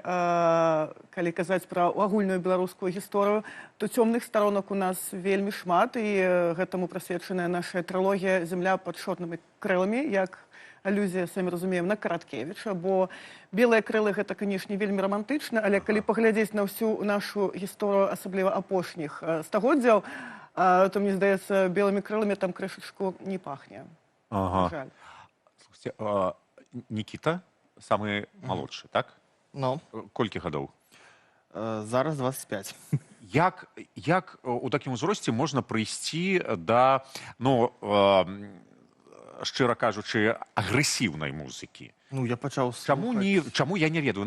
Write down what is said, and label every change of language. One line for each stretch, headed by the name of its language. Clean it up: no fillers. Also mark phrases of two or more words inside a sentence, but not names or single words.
Belarusian: Калі казаць пра агульную беларускую гісторыю, то цёмных сторонок у нас вельмі шмат, і гэтаму прысвечаная наша трылогія «Земля пад чорнымі крыламі», як алюзія, самі разумеем, на Караткевіча, бо белыя крылы гэта, канешне, вельмі рамантычна, але калі паглядзець на ўсю нашу гісторыю, асабліва апошніх стагоддзяў, то, мне здаецца, белымі крыламі там крышачку не пахне.
Russian: Ага. Никита, самый молодший, так? Ну.
Belarusian: Колькі гадоў? Зараз 25. Як у такім узросце можна прыйсці да, ну, шчыра кажучы, агрэсіўнай музыкі? Ну, я пачаў слухаць. Чаму я не ведаю?